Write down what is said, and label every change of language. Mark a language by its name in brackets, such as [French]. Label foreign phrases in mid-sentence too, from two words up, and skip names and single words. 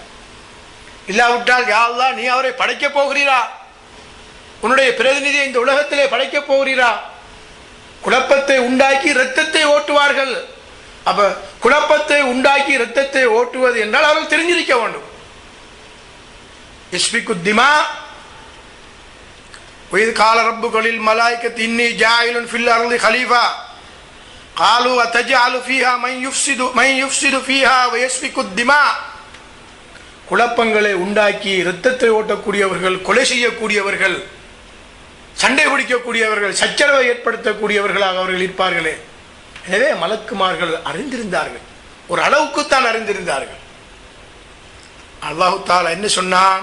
[Tamil] இல்லாவிட்டால் [Arabic] يا الله [Tamil] நீ அவரை படைக்க போகிறீரா, உன்னுடைய பிரதிநிதியை இந்த உலகத்திலே படைக்க போகிறீரா? குழப்பத்தை உண்டாக்கி இரத்தத்தை ஓட்டுவார்கள். அப்ப குழப்பத்தை உண்டாக்கி இரத்தத்தை ஓட்டுவது என்றால் அவர்கள் தெரிஞ்சிருக்க வேண்டும். [Arabic] يسفك الدماء وإذ قال ربك للملائكة إني جاعل في الأرض خليفة قالوا أتجعل فيها من يفسد فيها ويسفك الدماء. [Tamil] குழப்பங்களை உண்டாக்கி இரத்தத்தை ஓட்டக்கூடியவர்கள், கொலை செய்யக்கூடியவர்கள், சண்டை பிடிக்கக்கூடியவர்கள், சச்சரவை ஏற்படுத்தக்கூடியவர்களாக அவர்கள் இருப்பார்களே. எனவே மலக்குமார்கள் அறிந்திருந்தார்கள், ஒரு அளவுக்குத்தான் அறிந்திருந்தார்கள். [Arabic] الله تعالى [Tamil] என்ன சொன்னான்?